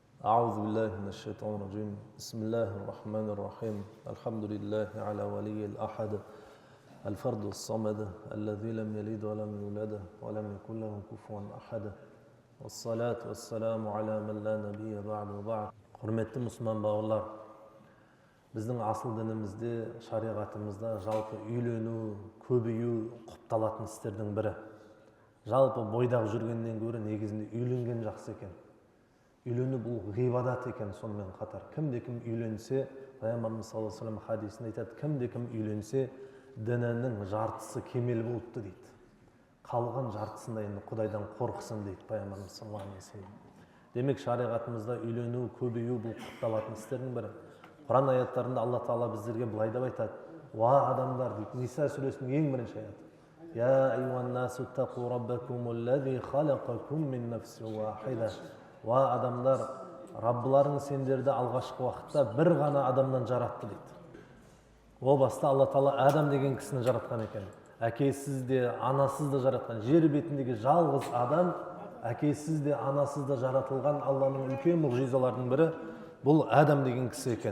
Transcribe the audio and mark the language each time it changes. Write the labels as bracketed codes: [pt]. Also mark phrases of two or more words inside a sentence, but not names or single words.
[ar] أعوذ بالله من الشيطان الرجيم بسم الله الرحمن الرحيم الحمد لله على ولي الأحد الفرد الصمد الذي لم يلد ولم يولد ولم يكن له كفوا أحد والصلاة والسلام على من لا نبي بعد وبعد. [kk] Құрметті мұсылман бауырлар, біздің асыл дінімізде, шариғатымызда жалпы үйлену, көбею құпталатын істердің бірі. Жалпы бойдақ жүргеннен гөрі негізінде үйленген жақсы екен. Үйлену бұл ғибадат екен. Сонымен қатар кімде-кім үйленсе, Пайғамбарымыз [ar] صلى الله عليه وسلم [kk] хадисінде айтады, кімде-кім үйленсе, дінінің жартысы кемел болыпты дейді. Қалған жартысында енді Құдайдан қорқсын дейді Пайғамбарымыз [ar] صلى الله عليه وسلم. [kk] Демек шариғатымызда үйлену, көбею бұл құпталатын істердің бірі. Құран аяттарында Алла Тағала біздерге былай деп айтады: "Ва адамдар" дейді. Ниса сүресінің ең бірінші аяты. [ar] "يا أيها الناس اتقوا ربكم الذي خلقكم من نفس واحدة." [kk] Ва адамдар, Раббыларың сендерді алғашқы уақытта бір ғана адамнан жаратты дейді. О баста Алла Тағала Адам деген кісіні жаратқан екен. Әкесіз де, анасыз да жаратқан. Жер бетіндегі жалғыз адам, әкесіз де, анасыз да жаратылған Алланың үлкен мұғжизаларының бірі бұл Адам деген кісі екен.